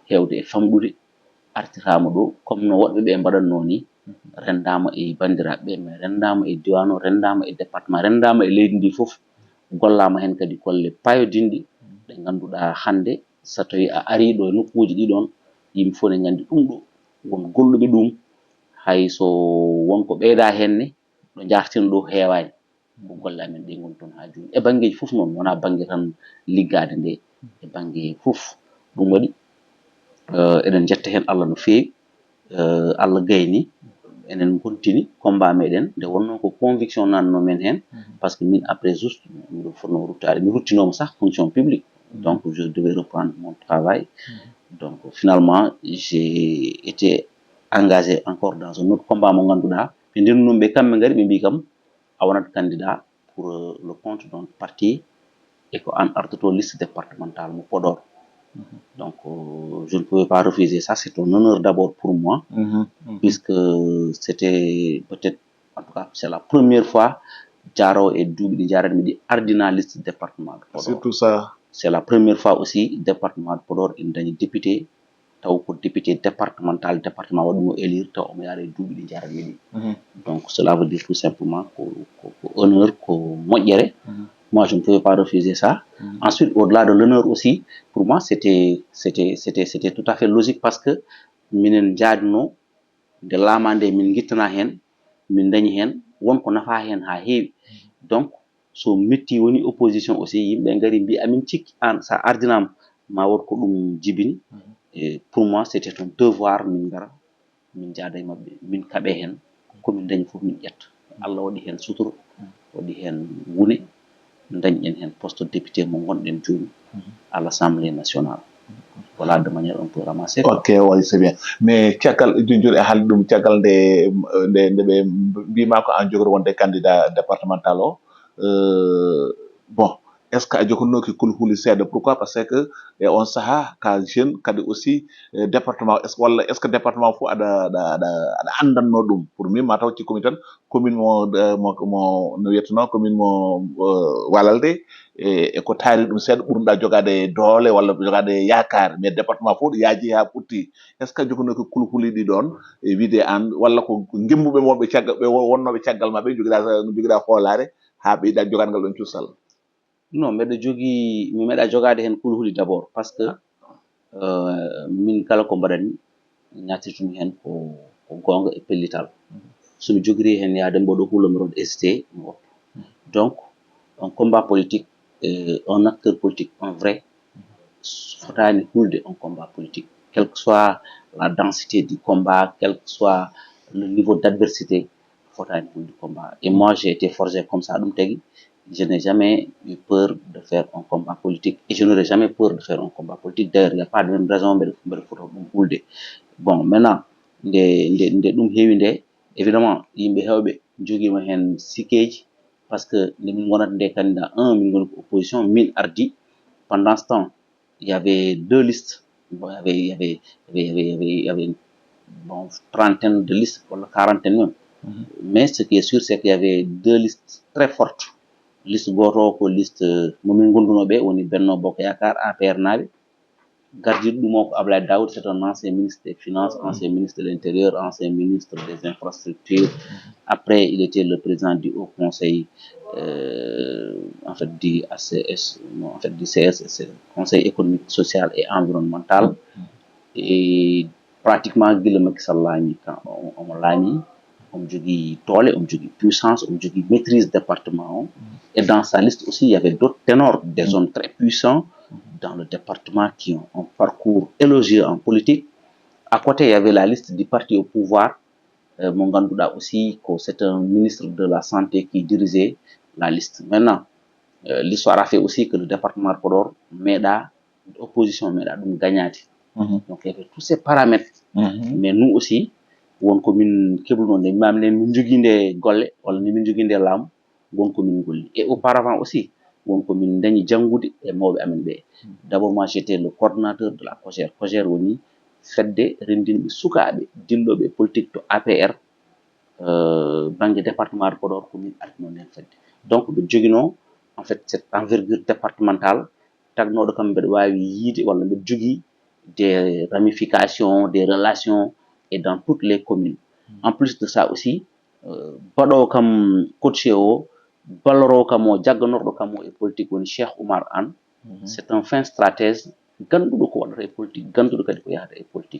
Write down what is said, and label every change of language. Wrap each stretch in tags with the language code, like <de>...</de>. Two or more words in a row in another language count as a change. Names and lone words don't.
<ff>hewde e famɗude artirama ɗo comme no woɗɓeɓe mbaɗatno ni rendama e bandiraɓeɓe mais rendama e diwan o rendama e département rendama e leydi ndi foof gollama hen kadi golle payodinɗe ɗe ganduɗa hande so tawi a ari ɗo e nokkuji ɗiɗon yimɓe fof ne gandi ɗum ɗo won golluɓe ɗum hayso wonko ɓeyda henne ɗo jarten ɗo heewani ko golle amen ɗe goni toon ha joni e banggueji foof noon wona banggue tan liggade nde e banggue foof. Ɗum waɗi eɗen jetta hen Allah no fewi. Allah gayni enen gontini combat meɗen nde wonno ko conviction nanno men hen</ff> <fr>par ce que</fr> <ff>min</ff> <fr>après juste</fr> <ff>miɗo fonno ruttade mi ruttinoma sah</ff> <fr>fonction publique donc je devais reprendre mon travail. Donc finalement j'ai été engagé encore dans un autre combat</fr> <ff>mo ganduɗa ɓe ndennumɓe kamɓe gari ɓe mbi kam a wonat</ff> <fr>candidat pour le compte d'un parti et</fr> <ff>ko an artoto</ff> <fr>liste départementale mo Podor. Donc je ne pouvais pas refuser ça, c'est un honneur d'abord pour moi puisque c'était peut-être en tout cas c'est la première fois jaro et</fr> <ff>duuɓi ɗi jarani miɗi ardina</ff> <fr>liste département de Podor. Surtout ça. C'est la première fois aussi département de Podor</fr> <ff>ina dañi député taw ko</ff> <fr>député départemental</fr> <ff>département waɗumo élire taw omo yaara e duuɓi ɗi jarani ɗi.</ff> <fr>Donc cela veut dire tout simplement ko honneur</fr> <ff>ko moƴƴere.</ff> <fr>Moi je ne pouvais pas refuser ça. Ensuite au-delà de l'honneur aussi pour moi c'était tout à fait logique parce que</fr> <ff>minen jaaduno nde laama nde min guittana hen min dañi hen wonko nafa hen ha heewi. Donc so metti woni opposition aussi yimɓe gari mbi amin cikki an sa ardinama ma wot ko ɗum jibini.</ff> <fr>Et pour moi c'était un devoir</fr> <ff>min gara min jaada e mabɓe min kaɓe hen komin dañi fof min ƴetta. Allah waɗi hen suturo waɗi hen wune dañƴen hen poste député mo gonɗen joni</ff> <fr>à l'Assemblée nationale. Voilà de manière un peu ramassée. Ok, oui, c'est bien.</fr> <ff>Mais caggal joni e haalde ɗum caggal nde ɓe mbima ko an jogori wonde candidat départemental o bon</ff> <fr>est ce que</fr> <ff>a jogonnoki kulhuli seeɗa pourquoi</ff> <fr>parce que</fr> <ff>e on saaha ka jeune kadi aussi département</ff> <fr>est ce que</fr> <ff>walla</ff> <fr>est ce que</fr> <ff>département fof aɗa andanno ɗum pour min mataw cikkumi tan commune mo no wiyeteno commune mo Walalde e ko taari ɗum seeɗa ɓurɗa jogade doole walla jogade yakar mais département fof ɗo yaaji ha ɓutti</ff> <fr>est ce que</fr> <ff>jogonnoki kulhuli ɗi ɗon e wiide an walla ko gemmuɓe wonɓe caggal ɓe wonnoɓe caggal mabɓe joguiɗa hoolare ha ɓeyɗa jogade ngal ɗon cuusal. Non mbeɗa jogui mi meeɗa jogade hen kulhuli</ff> <fr>d'abord par ce que</fr> <ff>min kala ko mbaɗanmi ñatirtumi hen ko gonga e pellital. somi jogori hen yaade mboɗo huula mi rod hésité mi woppa.</ff> <fr>Donc un combat politique un acteur politique en vrai</fr> <ff>fotani hulde</ff> <fr>un combat politique, quelle que soit la densité du combat, quel que soit le niveau d'adversité,</fr> <ff>fotani hulde combat.</ff> <fr>Et moi, j'ai été forgé comme ça. Donc, je n'ai jamais eu peur de faire un combat politique et je n'aurai jamais peur de faire un combat politique. D'ailleurs, il n'y a pas de même raison de hulde. Bon, maintenant,</fr> <ff>nde ɗum heewi nde évidemment yimɓe heewɓe jogiima heen sikeeji</ff> <fr>par ce que</fr> <ff>nde min gonata nde candidat min ngoni ko opposition min ardi.</ff> <fr>Pendant ce temps il y avait deux listes. Bon, il y avait une trentaine de listes, ou quarantaine même. Mais ce qui est sûr, c'est qu'il y avait deux listes très fortes.</fr> <ff>Liste goto ko liste momin gondunoɓe woni Benno Bokk Yakaar APR naaɓe. Gardiɗo ɗum o ko</ff> <fr>Abdoulaye Daoud, c'est un ancien ministre des Finances, ancien ministre de l'Intérieur, ancien ministre des Infrastructures. Après, il était le président du Haut Conseil, en fait du ACS, non, en fait du CSS, Conseil économique, social et environnemental. Et pratiquement</fr> <ff>Guillaume Macky Sall laami quand omo laami omo jogui doole, omo jogui puissance, omo jogui maîtrise département o.</ff> <fr>Et dans sa liste aussi, il y avait d'autres ténors des hommes très puissants dans le département qui ont un parcours élogieux en politique. À côté, il y avait la liste du parti au pouvoir. Mon Gandouda aussi, c'est un ministre de la Santé qui dirigeait la liste. Maintenant, l'histoire a fait aussi que le département de Podor, l'opposition donc gagnati. Donc il y avait tous ces paramètres. Mais nous aussi, on</fr> <ff>commune kebulonde</ff> <fr>même les</fr> <ff>min joginde golle wala ni min joginde lam won commune golli.</ff> <fr>Et auparavant aussi,</fr> <ff>on commune dañi jangude e mawbe amen be.</ff> <fr>D'abord moi j'étais le coordinateur de la COGER.</fr> <ff>COGER woni fedde rendinbe sukabe dillobe politique to APR banque département de Podor commune atno nen fedde.</ff> <fr>Donc</fr> <ff>be jogino</ff> <fr>en fait cette envergure départementale</fr> <ff>tagnodo kam be wawi yide wala be jogi</ff> <fr>des ramifications, des relations et dans toutes les communes. En plus de ça aussi,</fr> <ff>baɗo kam coaché o balloro kam o jagganorɗo kam o e politique woni Cheikh Oumar Anne.</ff> <fr>C'est un fin stratège</fr> <ff>ganduɗo ko waɗata e politique, ganduɗo kadi ko yahata e politique.</ff>